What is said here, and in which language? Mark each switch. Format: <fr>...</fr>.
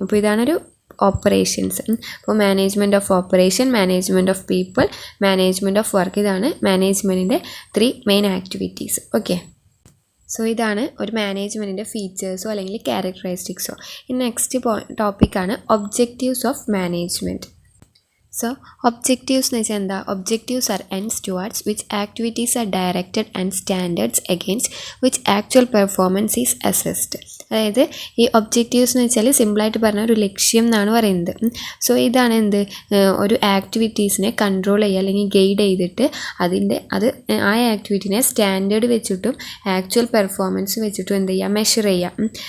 <ml>അപ്പോൾ ഇതാണൊരു ഓപ്പറേഷൻസ്. അപ്പോൾ management of operation, management of people, management of work, ഇതാണ് മാനേജ്മെൻറ്റിൻ്റെ 3 main activities. Okay, so ഇതാണ് ഒരു മാനേജ്മെൻറ്റിൻ്റെ ഫീച്ചേഴ്സോ അല്ലെങ്കിൽ ക്യാരക്ടറിസ്റ്റിക്സോ. ഇനി നെക്സ്റ്റ് ടോപ്പിക്കാണ്</ml> <en>Objectives of management.</en> <ml>So, objectives എന്ന് വെച്ചാൽ എന്താ?</ml> <en>Objectives are ends towards which activities are directed and standards against which actual performance is assessed.</en> <ml>അതായത് ഈ ഒബ്ജക്റ്റീവ്സ് എന്ന് വെച്ചാൽ സിമ്പിളായിട്ട് പറഞ്ഞാൽ ഒരു ലക്ഷ്യം എന്നാണ് പറയുന്നത്. സോ ഇതാണ് എന്ത്? ഒരു ആക്ടിവിറ്റീസിനെ കൺട്രോൾ ചെയ്യുക അല്ലെങ്കിൽ ഗൈഡ് ചെയ്തിട്ട് അത് ആ ആക്ടിവിറ്റിനെ സ്റ്റാൻഡേർഡ് വെച്ചിട്ടും ആക്ച്വൽ പെർഫോമൻസ് വെച്ചിട്ടും എന്ത് ചെയ്യുക? മെഷർ ചെയ്യുക.</ml>